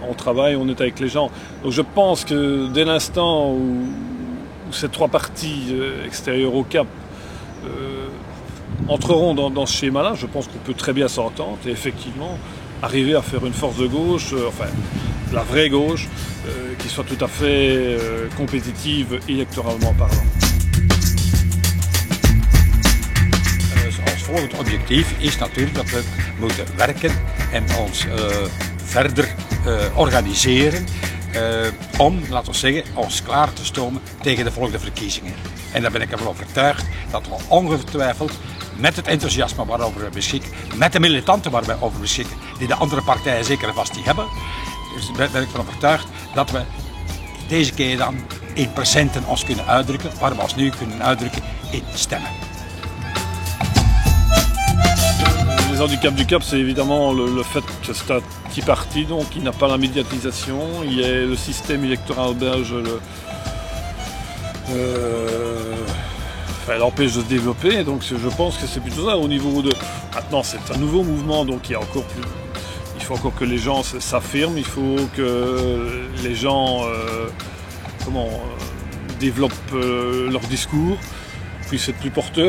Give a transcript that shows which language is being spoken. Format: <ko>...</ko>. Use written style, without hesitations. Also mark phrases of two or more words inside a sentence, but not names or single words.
<fr>On travaille, on est avec les gens. Donc je pense que dès l'instant où ces trois partis extérieurs au CAP entreront dans ce schéma-là, je pense qu'on peut très bien s'entendre et effectivement arriver à faire une force de gauche, enfin la vraie gauche, qui soit tout à fait compétitive électoralement parlant.</fr> <nl>Ons volgend objectief is natuurlijk dat we moeten werken en ons verder organiseren om, laten we zeggen, ons klaar te stomen tegen de volgende verkiezingen. En daar ben ik ervan overtuigd dat we ongetwijfeld met het enthousiasme waarover we beschikken, met de militanten waar we over beschikken, die de andere partijen zeker en vast niet hebben, dus ben ik van overtuigd dat we deze keer dan in procenten ons kunnen uitdrukken, waar we ons nu kunnen uitdrukken in stemmen.</nl> <fr>Les handicaps du Cap, c'est évidemment le fait que c'est un petit parti, donc il n'a pas la médiatisation. Il y a le système électoral belge, elle empêche de se développer, donc je pense que c'est plutôt ça au niveau de... Maintenant c'est un nouveau mouvement, donc il faut encore que les gens s'affirment, il faut que les gens développent leur discours, puissent être plus porteurs.</fr>